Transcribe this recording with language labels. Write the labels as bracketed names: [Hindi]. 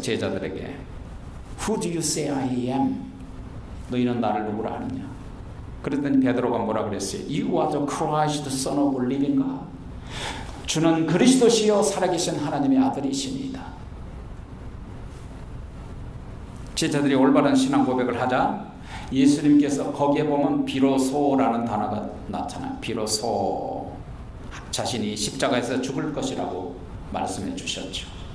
[Korean] 제자들에게 [English] Who do you say I am? [Korean] 너희는 나를 누구라 하느냐? 그랬더니 베드로가 뭐라 그랬어요? [English] You are the Christ, the Son of the living God. [Korean] 주는 그리스도시요 살아계신 하나님의 아들이십니다. 제자들이 올바른 신앙 고백을 하자 예수님께서 거기에 보면 비로소라는 단어가 나타나요. 비로소 자신이 십자가에서 죽을 것이라고 말씀해 주셨죠.